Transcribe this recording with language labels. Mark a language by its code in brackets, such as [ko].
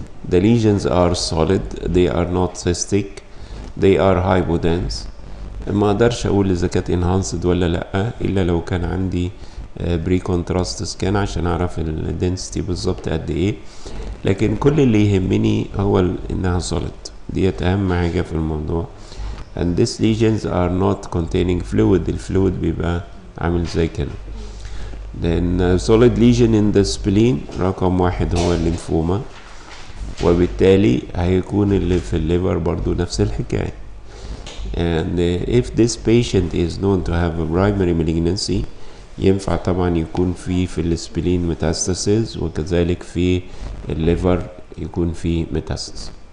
[en] The lesions are solid, they are not cystic, they are hypodense. [ar] ما اقدرش اقول اذا كانت enhanced ولا لا الا لو كان عندي بري كونتراست سكان عشان اعرف الدنسيتي بالظبط قد ايه. لكن كل اللي يهمني هو انها solid، ديت اهم حاجه في الموضوع. [en] and these lesions are not containing fluid، [ar] الفلويد بيبقى عامل زي كده. [en] then solid lesion in the spleen [ar] رقم واحد هو الليمفوما، وبالتالي هيكون اللي في الليفر برضو نفس الحكاية. [en] and if this patient is known to have a primary malignancy [ar] ينفع طبعا يكون في السبلين metastasis، وكذلك في الليفر يكون في metastasis.